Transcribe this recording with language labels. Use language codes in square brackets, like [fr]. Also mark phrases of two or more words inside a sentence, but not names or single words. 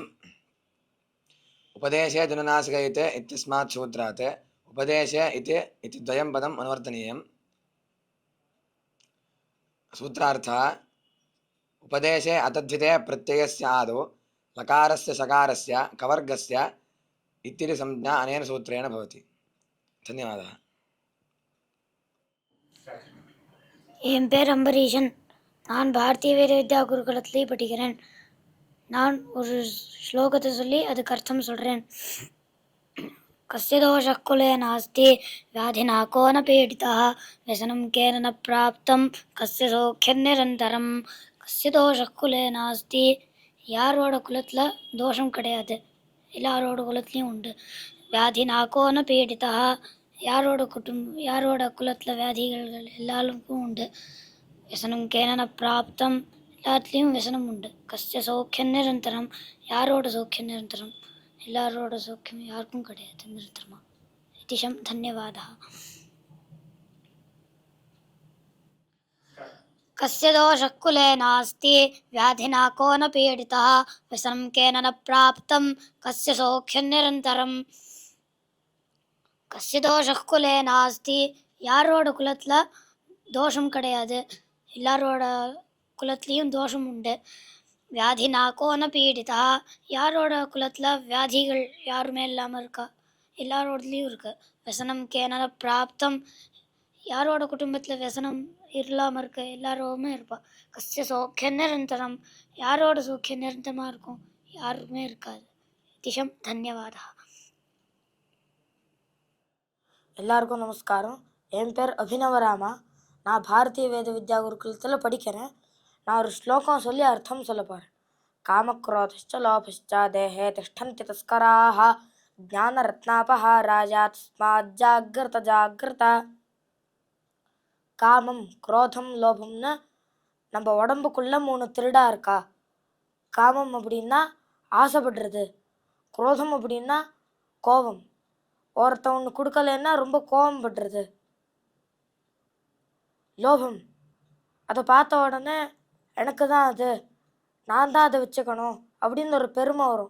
[sa] उपदेशे जनुनासिक इत्यस्मात् सूत्रात् उपदेशे इति द्वयं पदम् अनुवर्तनीयम्. सूत्रार्थः उपदेशे अतद्धिते प्रत्ययस्य आदौ लकारस्य सकारस्य कवर्गस्य इत्यपि संज्ञा अनेन सूत्रेण भवति. धन्यवादः. [ta] என் பேர் அம்பரீஷன். நான் பாரதிய வேத வித்யா குருகுலத்திலே படிக்கிறேன். நான் ஒரு ஸ்லோகத்தை சொல்லி அதுக்கு அர்த்தம் சொல்கிறேன். [sa] कस्य दोषः कुले नास्ति व्याधिना को न पीडितः व्यसनं केन न प्राप्तं कस्य सौख्यं निरन्तरं. कस्य दोषः कुले नास्ति, [ta] யாரோட குலத்தில் தோஷம் கிடையாது, எல்லாரோட குலத்துலேயும் உண்டு. [sa] व्याधिना को न पीडितः, [ta] யாரோட குலத்தில் வியாதிகள் எல்லாருக்கும் உண்டு. [sa] व्यसनं केन न प्राप्तं, [ta] எல்லாத்துலேயும் व्यसனம் உண்டு. [sa] कस्य सौख्यं निरन्तरं, [ta] யாரோட சௌக்கியம் நிரந்தரம், எல்லாரோட சௌக்கியம் யாருக்கும் கிடையாது நிரந்தரமாக. [sa] इतिशं धन्यवादः. कस्य दोषः कुले नास्ति व्याधिना को न पीडितः व्यसनं केन न प्राप्तं कस्य सौख्यं निरन्तरं. कस्य दोषः कुले नास्ति, [ta] யாரோட குலத்தில் தோஷம் கிடையாது, எல்லாரோட குலத்துலேயும் தோஷம் உண்டு. [sa] व्याधिना कोन पीडितः, [ta] யாரோட குலத்தில் வியாதிகள் யாருமே இல்லாமல் இருக்கா, எல்லாரோடதுலேயும் இருக்குது. [sa] व्यसनं केन न प्राप्तं, [ta] யாரோட குடும்பத்தில் व्यसனம் இல்லாமல் இருக்க எல்லாருமே இருப்பா. [sa] कस्य सौख्यं निरन्तरं, [ta] யாரோட சௌக்கியம் நிரந்தரமாக இருக்கும், யாருமே இருக்காது. [sa] इतिशं धन्यवादः. [ta] எல்லாருக்கும் நமஸ்காரம். என் பேர் அபினவராமா. நான் பாரதிய வேத வித்யா குருகுலத்தில் படிக்கிறேன். நான் ஒரு ஸ்லோகம் சொல்லி அர்த்தம் சொல்ல போகிறேன். [sa] காமக்ரோதश्च लोभश्च देहे तिष्ठन्ति तस्कराः ज्ञानरत्नापहाराय तस्मात् जाग्रत जाग्रत. [ta] காமம், குரோதம், லோபம்னு நம்ம உடம்புக்குள்ள 3 திருடா இருக்கா. காமம் அப்படின்னா ஆசைப்படுறது, குரோதம் அப்படின்னா கோபம். ஒருத்தன் ஒன்று கொடுக்கலன்னா ரொம்ப கோபம் படுறது. லோபம், அதை பார்த்த உடனே எனக்கு தான் அது, நான் தான் அதை வச்சுக்கணும் அப்படின்னு ஒரு பெருமை வரும்.